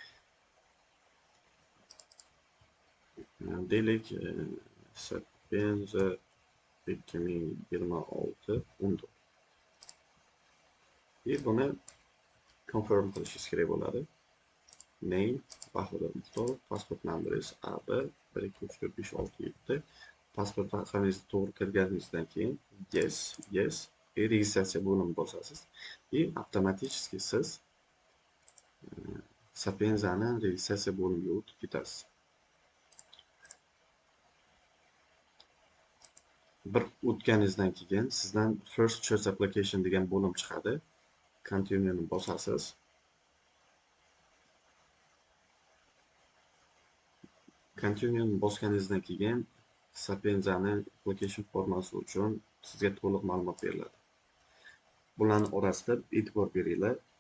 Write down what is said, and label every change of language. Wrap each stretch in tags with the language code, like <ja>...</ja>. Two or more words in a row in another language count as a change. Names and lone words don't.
<uz>Deylik Sapienza 2026 14. Buni confirm qilishingiz kerak bo'ladi.</uz> <en>Name Bahodir Muxtorov, passport number is AB 1 2 3 4 5 6 7.</en> <uz>Pasport raqamingizni to'g'ri kirganingizdan keyin yes registratsiya bo'limini bosasiz. Avtomatik siz Sapienza'ni registratsiya bo'limiga o'tib ketasiz. Bir o'tganingizdan keyin sizdan</uz> <en>first choice application</en> <uz>degan bo'lim chiqadi. Continue ni bosasiz. Continue ni bosganingizdan keyin Sapienza'ni application formasi uchun sizga to'liq ma'lumot beriladi. Bularning orasida e'tibor beringlar.</uz>